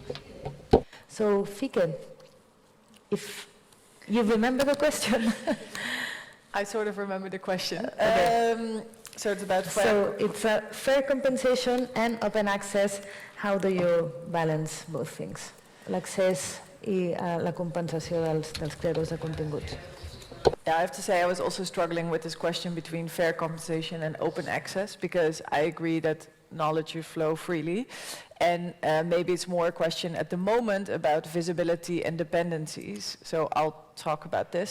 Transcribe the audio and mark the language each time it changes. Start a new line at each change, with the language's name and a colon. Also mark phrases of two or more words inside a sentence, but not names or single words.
English: So, Fike, if you remember the question. I sort of remember the question. So it's about So it's a fair compensation and open access. How do you balance both things?
Catalan: L'accés i la compensació dels creadors de continguts.
English: Yeah, I have to say I was also struggling with this question between fair compensation and open access, because I agree that knowledge should flow freely. And maybe it's more a question at the moment about visibility and dependencies. So I'll talk about this.